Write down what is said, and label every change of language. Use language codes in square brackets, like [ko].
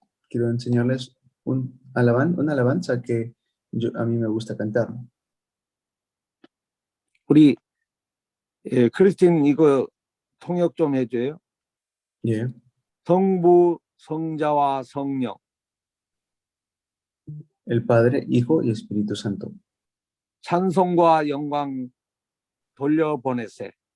[es] Quiero enseñarles una alabanza que a mí me gusta cantar. [ko] 우리 크리스틴 이거 통역 좀 해줘요. Yeah. 성부, 성자와 성령. [es] El Padre, Hijo y Espíritu Santo. [ko] 찬송과 영광 돌려보내세.